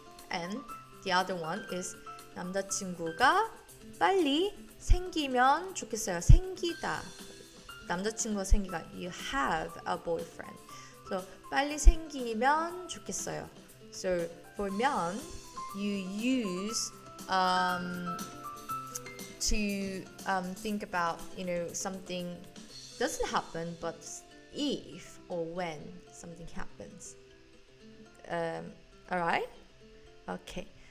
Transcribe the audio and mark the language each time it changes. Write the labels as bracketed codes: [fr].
[en] And the other one is [ko] 남자친구가 빨리 생기면 좋겠어요. 생기다. 남자친구가 생기가 [en] you have a boyfriend. [ko] So 빨리 생기면 좋겠어요. [en] So for 면 you use to think about something doesn't happen, but if or when something happens. Alright? Okay.